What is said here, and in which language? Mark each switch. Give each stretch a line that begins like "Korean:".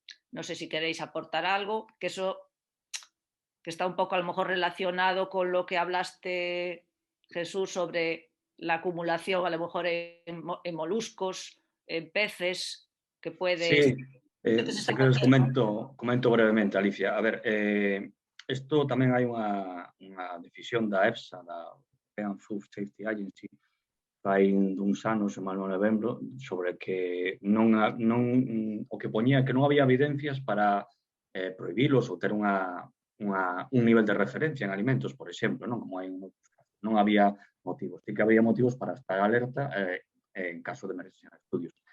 Spanish: No sé si queréis aportar algo, que eso que está un poco a lo mejor relacionado con lo que hablaste, Jesús, sobre la acumulación a lo mejor en moluscos, en peces, que puede...
Galician: Sí, se queres comento brevemente, Alicia. A ver, isto tamén hai unha decisión da EFSA, da European Food Safety Agency, fai duns anos, en mal non lembro, sobre que o que poñía que non había evidencias para prohibilos ou ter un nivel de referencia en alimentos, por exemplo, non como hai en outros casos. Non había motivos. Sí que había motivos para estar alerta en caso de emerxencia de estudios.